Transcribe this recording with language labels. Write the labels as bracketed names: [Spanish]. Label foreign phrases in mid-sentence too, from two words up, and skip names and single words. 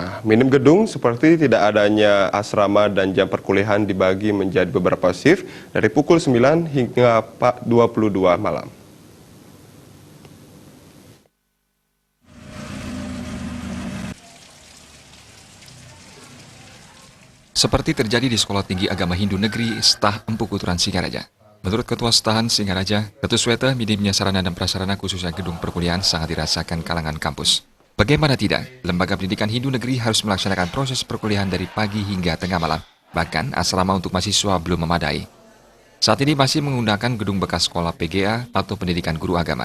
[Indonesian] Minim gedung seperti tidak adanya asrama dan jam perkuliahan dibagi menjadi beberapa shift dari pukul 9 hingga 22 malam. Seperti terjadi di Sekolah Tinggi Agama Hindu Negeri Stah Empu Kuturan Singaraja. Menurut Ketua Stahan Singaraja, Ketua Sweta, minimnya sarana dan prasarana khususnya gedung perkuliahan sangat dirasakan kalangan kampus. Bagaimana tidak, lembaga pendidikan Hindu Negeri harus melaksanakan proses perkuliahan dari pagi hingga tengah malam. Bahkan asrama untuk mahasiswa belum memadai. Saat ini masih menggunakan gedung bekas sekolah PGA atau pendidikan guru agama.